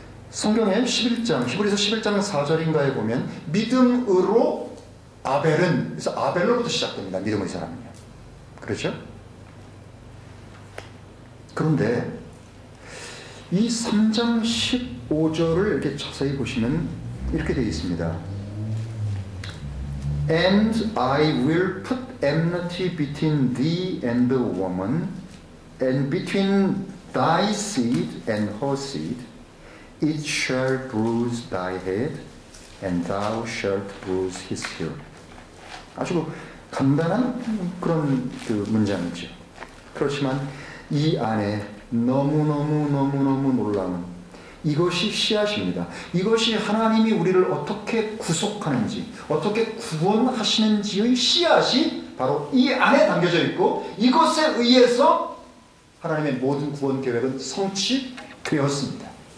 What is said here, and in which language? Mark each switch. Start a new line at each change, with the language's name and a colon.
Korean: 성경의 11장, 히브리서 11장 4절인가에 보면 믿음으로 아벨은, 그래서 아벨로부터 시작됩니다. 믿음의 사람은요. 그렇죠? 그런데 이 3장 15절을 이렇게 자세히 보시면 이렇게 되어 있습니다.
English: And I will put enmity between thee and the woman, and between thy seed and her seed. It shall bruise thy head, and thou shalt bruise his heel.
Korean: 아주 간단한 그런 그 문장이죠. 그렇지만 이 안에 너무너무 놀라운 이것이 씨앗입니다. 이것이 하나님이 우리를 어떻게 구속하는지, 어떻게 구원하시는지의 씨앗이 바로 이 안에 담겨져 있고 이것에 의해서 하나님의 모든 구원 계획은 성취되었습니다.